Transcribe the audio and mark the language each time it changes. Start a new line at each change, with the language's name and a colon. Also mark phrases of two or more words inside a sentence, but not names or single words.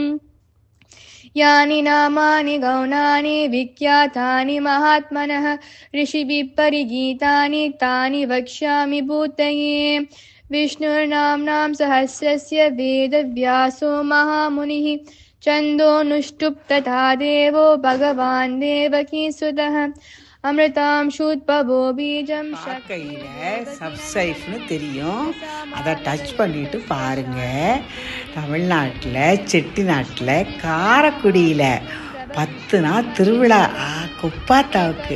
Sanskrit: यानि नामानि गौणानि विख्यातानि महात्मनः ऋषिभिः परिगीतानि तानि वक्ष्यामि भूतये विष्णुर्नाम्नां सहस्रस्य वेदव्यासो महामुनिः छन्दोनुष्टुप् तथा देवो भगवान् देवकीसुतः अमृतांशूद्भवो बीजम्
Tamil: கையில் சப்ஸ்கிரைப்னு தெரியும், அதை டச் பண்ணிட்டு பாருங்க. தமிழ்நாட்டில் செட்டிநாட்டில் காரைக்குடியில் 10 நாள் திருவிழா குப்பாத்தாவுக்கு.